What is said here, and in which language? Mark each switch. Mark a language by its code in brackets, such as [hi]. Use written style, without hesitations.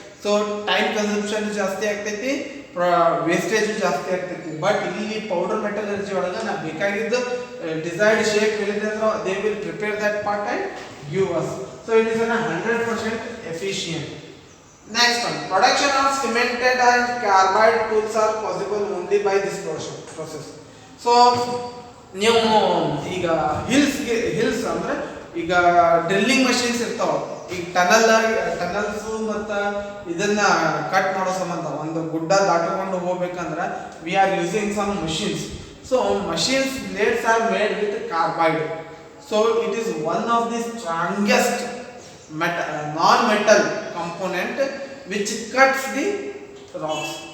[kn] So time consumption ಜಾಸ್ತಿ ಆಗ್ತೈತಿ, wastage ಜಾಸ್ತಿ ಆಗ್ತೈತಿ. ಬಟ್ ಇಲ್ಲಿ ಪೌಡರ್ ಮೆಟಲರ್ಜಿ ಒಳಗೆ ನಾವು ಬೇಕಾಗಿದ್ದು ಡಿಸೈರ್ಡ್ ಶೇಪ್ ಹೇಳಿದ್ರೆ [en] They will prepare that part and give us. So it is 100% efficient. Next one, production of cemented and carbide tools are possible only by this process. [kn] So ನೀವು ಈಗ hills ಅಂದ್ರೆ ಈಗ drilling machines ಇರ್ತಾವ. ಈಗ tunnels ಮತ್ತ ಇದನ್ನ cut ಮಾಡೋ ಸಂಬಂಧ ಒಂದು ಗುಡ್ಡ ದಾಟಿಕೊಂಡು ಹೋಗ್ಬೇಕಂದ್ರೆ [en] We are using some machines. So machines blades are made with carbide. So it is one of the strongest non metal component which cuts the rocks.